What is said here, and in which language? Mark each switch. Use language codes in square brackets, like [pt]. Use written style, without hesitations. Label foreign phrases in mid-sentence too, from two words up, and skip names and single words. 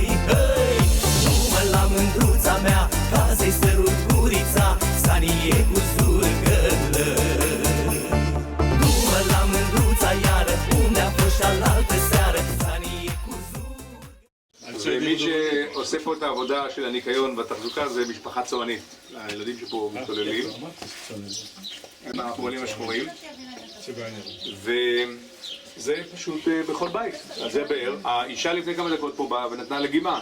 [ro] Hei, du-mă la mândruța mea, ca să-i sărut gurița, Sanie cu zurgălăi. Du-mă la mândruța iară, unde a fost și alaltă seară, Sanie cu zurgălăi. [he] ומי שעושה פה את העבודה של הניקיון והתחזוקה זה משפחה צוענית. הילדים שפה מתוללים. הם הפועלים השחורים. זה פשוט בכל בית, אז זה באר. האישה לפני כמה דקות פה באה ונתנה לגימה.